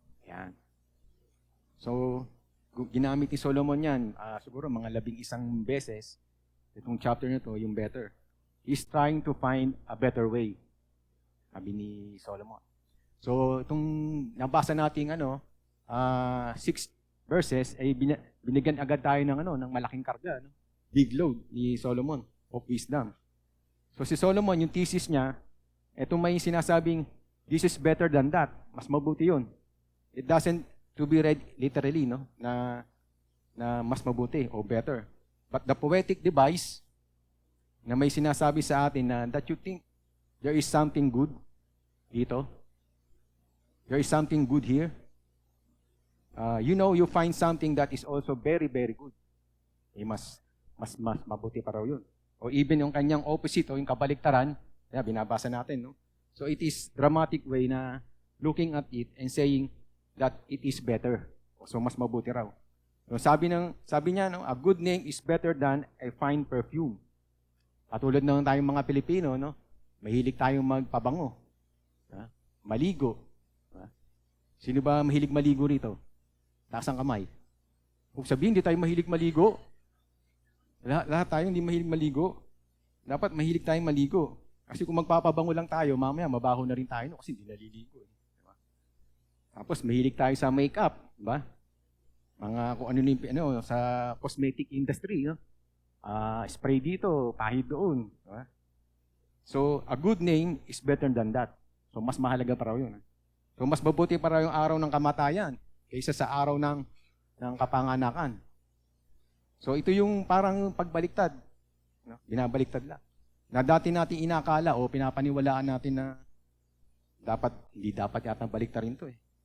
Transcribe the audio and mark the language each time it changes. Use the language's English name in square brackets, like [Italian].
[Filipino] Yan. So, ginamit ni Solomon yan, siguro mga 11 beses, itong chapter na to, yung better. [English] He's trying to find a better way, [Filipino] sabi ni Solomon. So, itong nabasa nating 6 verses, ay binigyan agad tayo ng malaking karga, no? [English] Big load ni Solomon of wisdom. [Filipino] So si Solomon, yung thesis niya, eto may sinasabing, [English] this is better than that. [Filipino] Mas mabuti yun. [English] It doesn't to be read literally, no? [Filipino] Na mas mabuti o [English] better. But the poetic device [Filipino] na may sinasabi sa atin na [English] that you think there is something good dito. There is something good here. You find something that is also very, very good. [Filipino] Mas mabuti pa raw yun. O even yung kanyang opposite o yung kabaliktaran, binabasa natin, no? [English] So it is dramatic way na looking at it and saying that it is better. [Filipino] So mas mabuti raw. So sabi niya, no, [English] a good name is better than a fine perfume. [Filipino] Katulad ng tayong mga Pilipino, no, mahilig tayong magpabango. Maligo. Sino ba mahilig maligo rito? Taas ang kamay. Kung sabihin, hindi tayo mahilig maligo. Lahat tayo hindi mahilig maligo. Dapat mahilig tayong maligo. Kasi kung magpapabango lang tayo, mamaya mabaho na rin tayo kasi hindi naliligo. Diba? Tapos mahilig tayo sa makeup, diba? Mga kung ano sa cosmetic industry, no? Spray dito, pahid doon, diba? [English] So, a good name is better than that. [Filipino] So, mas mahalaga pa raw yun. So, mas mabuti pa raw yung araw ng kamatayan kaysa sa araw ng kapanganakan. So, ito yung parang pagbaliktad. No? Binabaliktad lang. Na dati natin inakala o pinapaniwalaan natin na hindi dapat yata baliktarin to eh.